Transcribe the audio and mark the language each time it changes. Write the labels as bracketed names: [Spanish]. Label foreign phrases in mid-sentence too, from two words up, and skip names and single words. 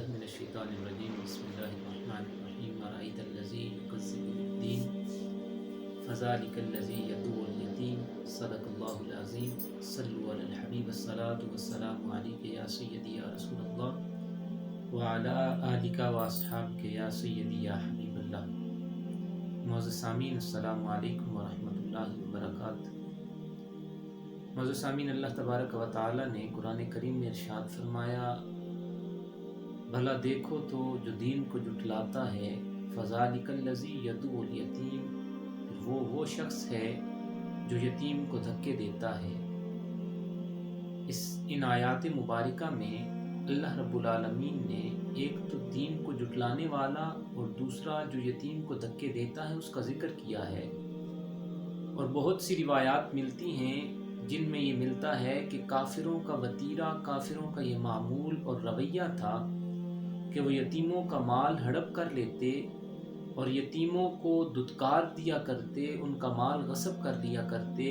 [Arabic] من الشيطان الرجيم بسم الله الرحمن الرحيم أرأيت الذي يكذب بالدين فذلك الذي يدع اليتيم صدق الله العظيم صلوا على الحبيب الصلاة والسلام عليك يا سيدي يا رسول الله وعلى آلك وأصحابك يا سيدي يا حبيب الله. [Urdu] معزز سامعین [Arabic] السلام عليكم ورحمة الله وبركاته. [Urdu] معزز سامعین، اللہ [Arabic] تبارك وتعالى [Urdu] نے قرآن کریم میں ارشاد فرمایا، بھلا دیکھو تو جو دین کو جھٹلاتا ہے, [Arabic] فذلك الذي يدع اليتيم, [Urdu] وہ شخص ہے جو یتیم کو دھکے دیتا ہے. ان آیات مبارکہ میں [Arabic] الله رب العالمين [Urdu] نے ایک تو دین کو جھٹلانے والا اور دوسرا جو یتیم کو دھکے دیتا ہے اس کا ذکر کیا ہے. اور بہت سی روایات ملتی ہیں جن میں یہ ملتا ہے کہ کافروں کا وطیرہ، کافروں کا یہ معمول اور رویہ تھا کہ وہ یتیموں کا مال ہڑپ کر لیتے اور یتیموں کو دھتکار دیا کرتے، ان کا مال غصب کر لیا کرتے.